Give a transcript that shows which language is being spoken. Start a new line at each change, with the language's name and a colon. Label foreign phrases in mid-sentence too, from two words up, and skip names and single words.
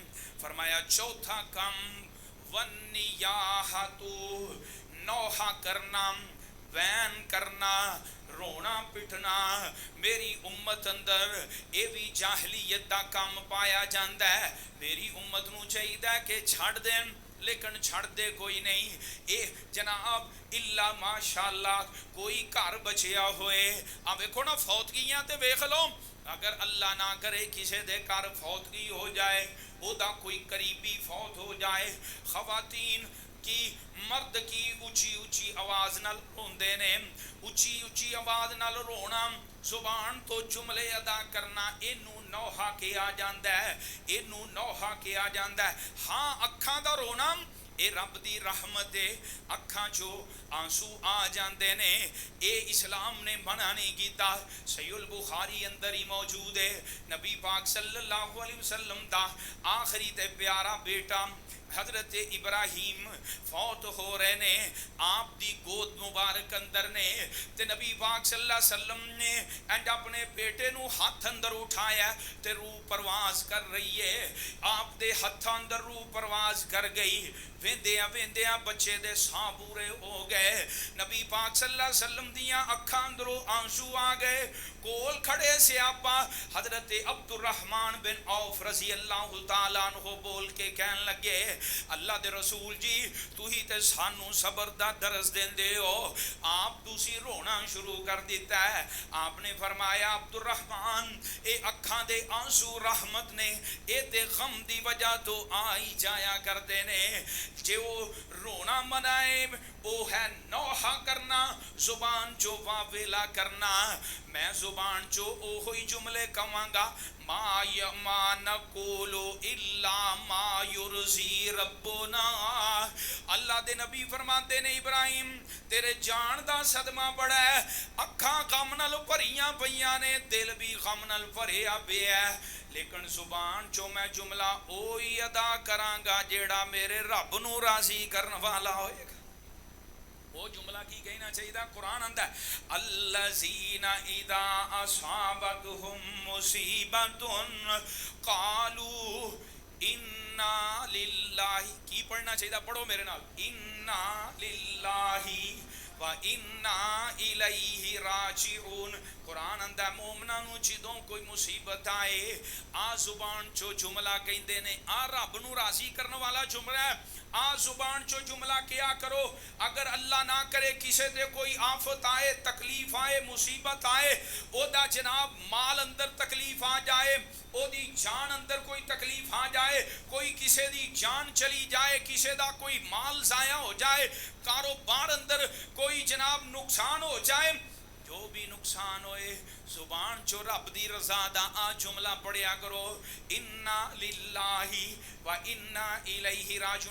Punjabi: فرمایا چوتھا کام والنیاحۃ، نوحہ کرنا، وین کرنا، رونا پٹنا، میری امت اندر اے بھی جاہلیت دا کام پایا جاندہ ہے۔ میری امت نو چاہیے کہ چھڑ دیں، لیکن چھڑ دے کوئی نہیں۔ اے جناب اللہ ماشاءاللہ کوئی گھر بچیا ہوئے، اب دیکھو نا فوتگیاں تے ویکھ لو، اگر اللہ نہ کرے کسی دے گھر فوتگی ہو جائے، او دا کوئی قریبی فوت ہو جائے، خواتین کی، مرد کی اونچی اونچی آواز نال روندے نے، اونچی اونچی آواز نال رونا، زبان تو جملے ادا کرنا، اینو نوحہ کیا جاندہ ہے، اینو نوحہ کیا جاندہ ہے۔ ہاں اکھاں دا رونا اے رب دی رحمت ہے، اکھاں چو آنسو آ جاندے نے، اے اسلام نے منع نہیں کیتا۔ صحیح البخاری اندر ہی موجود ہے، نبی پاک
Arabic: صلی اللہ علیہ وسلم
Punjabi: دا آخری تے پیارا بیٹا حضرت ابراہیم فوت ہو رہے نے، آپ دی گود مبارک اندر نے تے نبی پاک
Arabic: صلی اللہ علیہ وسلم
Punjabi: نے اینڈ اپنے بیٹے نو ہاتھ اندر اٹھایا تے روح پرواز کر رہی ہے، آپ دے ہاتھ اندر روح پرواز کر گئی، ویندیاں ویندیاں بچے دے ساں پورے ہو گئے، نبی پاک
Arabic: صلی اللہ علیہ وسلم
Punjabi: دیاں اکھاں اندروں آنسو آ گئے، کول کھڑے سے آپا حضرت عبد الرحمن بن عوف
Arabic: رضی اللہ تعالیٰ عنہ
Punjabi: بول کے کہن لگے، اللہ دے رسول جی تو ہی تے سانو صبر دا درس دین دے ہو، آپ دوسری رونا شروع کر دیتا ہے۔ آپ نے فرمایا عبد الرحمن اے اکھاں دے آنسو رحمت نے، اے تے غم دی وجہ تو آئی جایا کر دینے، جے وہ رونا منائے وہ ہے نوحہ کرنا، زبان چو واویلا کرنا، میں زبان چو اوہی جملے کہاں گا،
Arabic: ما نقولو الا ما یرضی ربنا۔
Punjabi: اللہ دے نبی فرماتے نے ابراہیم تیرے جان دا صدمہ بڑا ہے، اکھاں غم نال بھریاں پیاں نے، دل بھی غم نال بھریا پیا ہے، لیکن زبان چو میں جملہ اوہی ادا کراں گا جیڑا میرے رب نو راضی کرن والا ہوئے گا۔ وہ جملہ کی کہنا چاہیے تھا، قرآن آندا ہے
Arabic: الذین اذا اصابتهم مصیبت قالوا انا للہ،
Punjabi: کی پڑھنا چاہیے تھا؟ پڑھو میرے نال،
Arabic: انا للہ وَإِنَّا إِلَيْهِ راجعون۔
Punjabi: قرآن اندہ مومنہ نو جدوں کوئی مصیبت آئے آ زبان چو جملہ کہندے نے، آ رب نو راضی کرنے والا جملہ ہے، آ زبان چو جملہ کیا کرو، اگر اللہ نہ کرے کسے دے کوئی آفت آئے، تکلیف آئے، مصیبت آئے، او دا جناب مال اندر تکلیف آ جائے، او دی جان اندر کوئی تکلیف آ جائے، کوئی کسے دی جان چلی جائے، کسے دا کوئی مال ضائع ہو جائے، کاروبار اندر کوئی جناب نقصان ہو جائے، جو بھی نقصان ہوئے زبان چو رب دی رضا دا آ جملہ پڑھیا کرو،
Arabic: انا للہ و انا الیہ راجعون۔